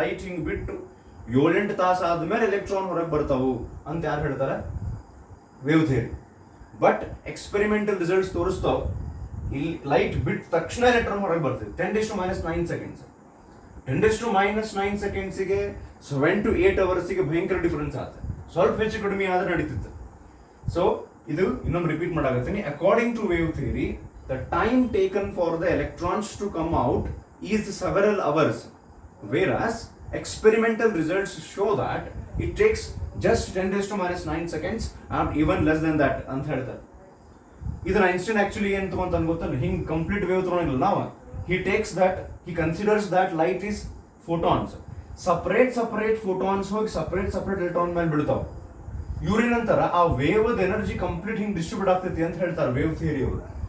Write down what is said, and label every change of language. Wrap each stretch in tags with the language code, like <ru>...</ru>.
<kn>Light ಹಿಂಗ್ ಬಿಟ್ಟು 7-8 ತಾಸು ಆದ್ಮೇಲೆ ಎಲೆಕ್ಟ್ರಾನ್ ಹೊರಗೆ ಬರ್ತಾವು ಅಂತ ಯಾರು ಹೇಳ್ತಾರೆ? Wave theory. But experimental results ತೋರಿಸ್ತಾವ, ಇಲ್ಲಿ ಲೈಟ್ ಬಿಟ್ಟ ತಕ್ಷಣ ಎಲೆಕ್ಟ್ರಾನ್ ಹೊರಗೆ ಬರ್ತದೆ. 10⁻⁹ ಸೆಕೆಂಡ್ಸ್ 10⁻⁹ ಸೆಕೆಂಡ್ಸಿಗೆ 7 to 8 ಅವರ್ಸಿಗೆ ಭಯಂಕರ ಡಿಫರೆನ್ಸ್ ಆಗುತ್ತೆ. ಸ್ವಲ್ಪ ಹೆಚ್ಚು ಕಡಿಮೆ ಆದ್ರೆ ನಡೀತಿತ್ತು. ಸೊ ಇದು ಇನ್ನೊಂದು repeat ಮಾಡಾಕತ್ತೀನಿ.</kn> <en>according to wave theory, the time taken for the electrons to come out is several hours, whereas experimental results show that it takes just 10⁻⁹ seconds and even less than that</en> <kn>ಅಂತ ಹೇಳ್ತಾರೆ. ಇದನ್ನ Einstein actually ಏನ್ ತಗೊಂತ ಗೊತ್ತಲ್ಲ, ಹಿಂಗ್ complete wave ತಗೊಂಡಿಲ್ಲ ನಾವು,</kn> <en>he considers that light is photons, separate photons</en> <kn>ಹೋಗಿ separate electron ಮೇಲೆ ಬೀಳ್ತಾವ. ಇವ್ರ ನಂತರ ಆ ವೇವ್ ಎನರ್ಜಿ ಕಂಪ್ಲೀಟ್ ಹಿಂಗ್ ಡಿಸ್ಟ್ರಿಬ್ಯೂಟ್ ಆಗ್ತೈತಿ ಅಂತ ಹೇಳ್ತಾರೆ ವೇವ್ ಥಿಯರಿ ಅವರು.</kn>